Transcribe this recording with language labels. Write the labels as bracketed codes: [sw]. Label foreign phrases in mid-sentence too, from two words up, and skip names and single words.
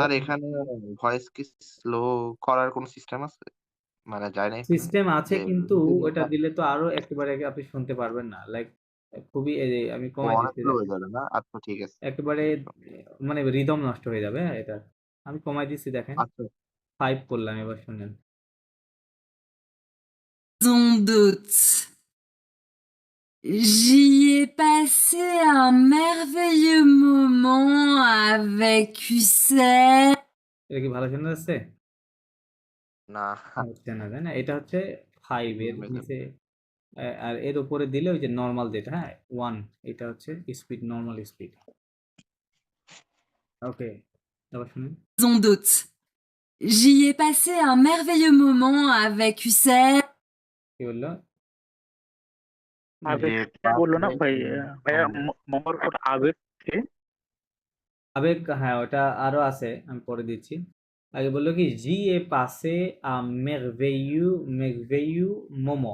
[bn] স্যার এখানে ভয়েস কি স্লো করার কোনো সিস্টেম আছে মানে যায় না এখানে সিস্টেম আছে, যে কিন্তু ওটা রিদিমটা দিলে তো আরো একেবারে আপনি শুনতে পারবেন না। লাইক খুবই এই যে আমি কমাই অনেক দিচ্ছি স্লো হয়ে দেখেন। যাবে না আচ্ছা ঠিক আছে একেবারে মানে রিদম নষ্ট হয়ে যাবে, হ্যাঁ, এটা। আমি কমাই দিচ্ছি দেখেন। আচ্ছা 5 করলাম, এবার শুনেন। [fr] Maison d'hôte. J'y ai passé un merveilleux moment avec Hussein. [bn] এটা কি ভালো শোনা যাচ্ছে? না হচ্ছে না, তাই না? এটা হচ্ছে 5 এর নিচে, আর এর উপরে দিলে ওই যে নরমাল যেটা, হ্যাঁ, 1, এটা হচ্ছে স্পিড, [en] normal speed. [bn] ওকে, এবার শুনুন। [fr] Maison d'hôte. J'y ai passé un merveilleux moment avec Hussein. [bn] কি বললো? আবেগ যে বললো না পাসে ভাই ভাইয়া ও মোমোর পর আবেগ কে? আবেগ, হ্যাঁ, ওটা আরো আছে, আমি পরে দিচ্ছি। আগে বললো কি [fr] j'ai passé un merveilleux, merveilleux moment.